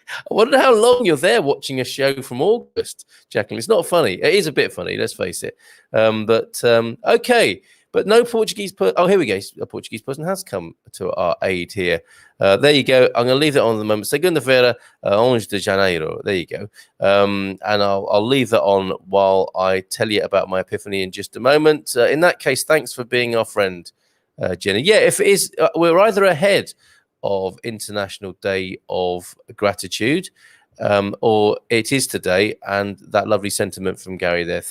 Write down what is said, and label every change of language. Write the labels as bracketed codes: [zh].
[en] I wonder how long you're there watching a show from August, Jacqueline. It's not funny. It is a bit funny, let's face it. Okay. But no Portuguese person. Oh, here we go. A Portuguese person has come to our aid here. There you go. I'm going to leave that on at the moment. [pt] Segunda-feira, 11 de Janeiro. [en] There you go. And I'll leave that on while I tell you about my epiphany in just a moment. In that case, thanks for being our friend, Jenny. Yeah, if it is, we're either ahead of International Day of Gratitude, or it is today, and that lovely sentiment from Gary there.